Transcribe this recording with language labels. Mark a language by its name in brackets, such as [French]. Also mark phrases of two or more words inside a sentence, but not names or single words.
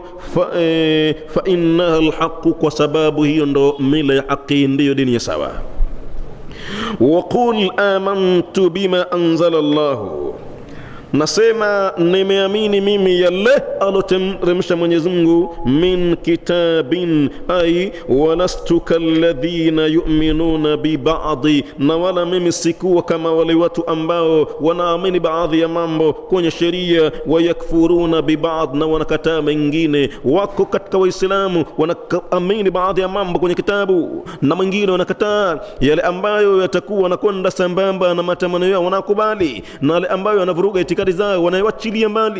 [Arabic] فإنها الحق, [Swahili] kwa sababu hiyo ndo mila ya haki, ndiyo dini ya sawa. [Arabic] وقل آمنت بما أنزل الله, [Swahili] nasema nimeamini mimi yale aloteremsha Mwenyezi Mungu. [Arabic] من كتاب أي ولست كالذين يؤمنون ببعض, [Swahili] na wala mimi sikuwa kama wale watu ambao wanaamini baadhi ya mambo kwenye sheria. [Arabic] ويكفرون ببعض, [Swahili] na wanakataa mengine. Wako katika Waislamu wanaamini baadhi ya mambo kwenye kitabu, na mengine wanakataa yale ambayo yatakuwa nakwenda sambamba na matamanio yao, wanakubali, na yale ambayo yanavuruga itikadi zao wanawachilia mbali.